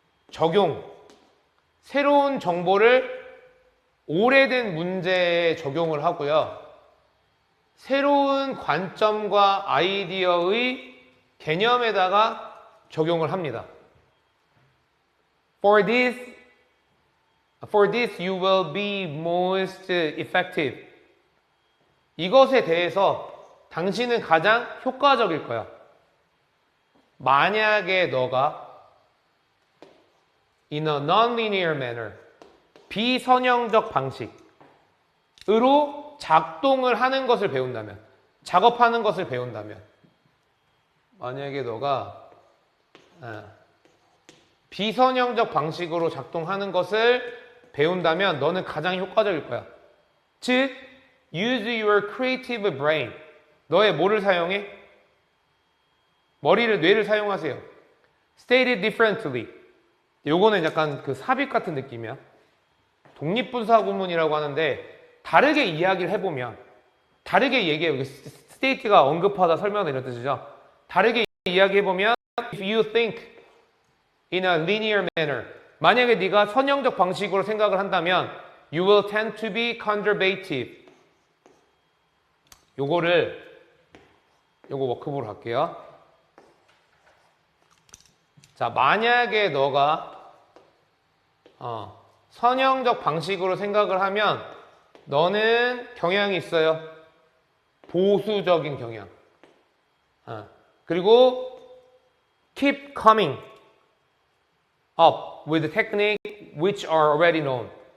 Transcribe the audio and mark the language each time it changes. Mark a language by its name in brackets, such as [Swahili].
[Korean] 적용, 새로운 정보를 오래된 문제에 적용을 하고요. 새로운 관점과 아이디어의 개념에다가 적용을 합니다. [English] For this you will be most effective. [Korean] 이것에 대해서 당신은 가장 효과적일 거야. 만약에 너가 [English] in a non-linear manner, [Korean] 비선형적 방식으로 작동을 하는 것을 배운다면, 작업하는 것을 배운다면, 만약에 너가 비선형적 방식으로 작동하는 것을 배운다면 너는 가장 효과적일 거야. [English] 즉, use your creative brain. [Korean] 너의 뭐를 사용해? 뇌를 사용하세요. [English] Stated differently. [Korean] 요거는 약간 그 삽입 같은 느낌이야. 독립분사 구문이라고 하는데 다르게 이야기를 해보면, 다르게 얘기해. state가 언급하다, 설명하다 이런 뜻이죠. 다르게 이야기해보면 [English] if you think in a linear manner, [Korean] 만약에 네가 선형적 방식으로 생각을 한다면 [English] you will tend to be conservative. [Korean] 요거 워크북으로 할게요. 자, 만약에 너가 선형적 방식으로 생각을 하면 너는 경향이 있어요. 보수적인 경향. [English] 그리고 keep coming up with technique which are already known.